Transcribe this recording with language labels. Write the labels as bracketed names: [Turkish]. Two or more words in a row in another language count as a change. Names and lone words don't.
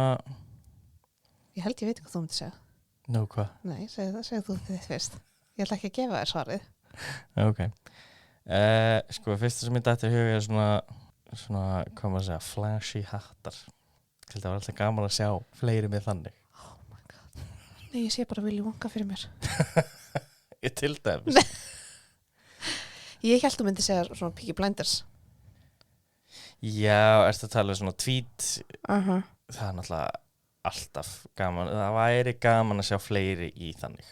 [Icelandic] Ég held ég veit hvað þú myndir segja. nú hvað? Nei, segðu þú þitt fyrst. Ég ætla ekki að gefa þér svarið. Ok. Sko, fyrsta sem ég dætti í huga er svona, hvað maður að segja, flashy hattar. Það var alltaf gaman að sjá fleiri með þannig. [English] Oh my god. [Icelandic] Nei, ég sé bara Willy Wonka fyrir mér. Ég til dæmis. Ég held þú myndi segja svona Peaky Blinders. Já, ertu að tala um svona tweet, Það það er náttúrulega alltaf gaman. Það væri gaman að sjá fleiri í þannig.